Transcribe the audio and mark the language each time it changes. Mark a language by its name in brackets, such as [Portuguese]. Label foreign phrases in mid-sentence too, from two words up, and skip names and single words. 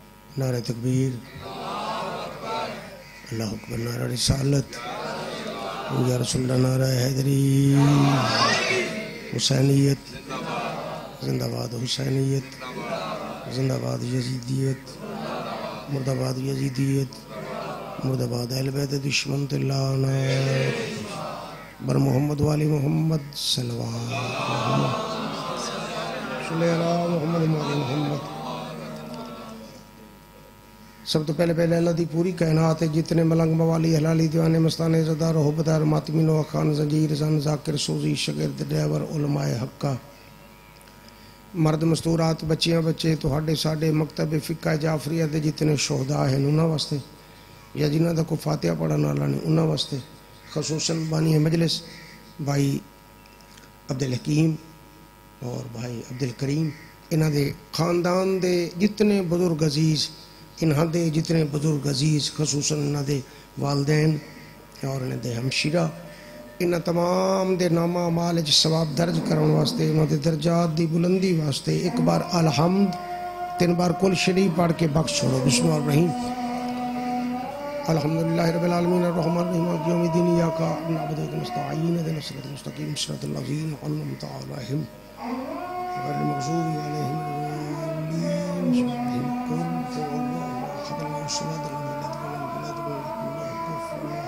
[Urdu] نعرہ تکبیر، [Arabic] اللہ اکبر، [Urdu] نعرہ رسالت، [Arabic] یا رسول اللہ، [Urdu] نعرہ حیدری، حسینیت زندہ باد، حسینیت زندہ باد، یزیدیت مرد آباد، یزیدیت مرد آباد، اہل بیت دشمن لعنت بر محمد والی محمد [Arabic] صلوات صلی اللہ محمد والی محمد۔ [Punjabi] سب تو پہلے اللہ دی پوری کائنات ہے، جتنے ملنگ موالی حلالی دیوانے مستانے زدار و حبدار ماتمین و خان زنجیر زن ذاکر سوزی شگرد ڈیور علماء حقہ، مرد مستورات بچیاں بچے تہاڈے ساڈے مکتب فقہ جعفریہ دے جتنے شہداء ہیں انہاں واسطے، یا جنہاں دا کو فاتحہ پڑھن والا نہیں انہاں واسطے، خصوصاً بانی مجلس بھائی عبدالحکیم اور بھائی عبدالکریم، انہاں دے خاندان دے جتنے بزرگ عزیز، انہاں دے جتنے بزرگ عزیز، خصوصاً انہاں دے والدین اور انہاں دے ہمشیرہ، انہاں تمام دے نامہ اعمال وچ ثواب درج کرن واسطے، انہاں دے درجات دی بلندی واسطے ایک بار الحمد 3 بار کل شریف پڑھ کے بخش چھوڑو۔ [Arabic] بسم اللہ الرحیم، الحمدللہ رب العالمین الرحمن الرحیم مالک یوم الدین، ایاک نعبد و ایاک نستعین اهدنا الصراط المستقیم صراط الذین انعمت علیہم غیر المغضوب علیہم ولا الضالین۔ قل هو الله احد الله الصمد لم يلد ولم يولد ولم يكن له كفوا احد۔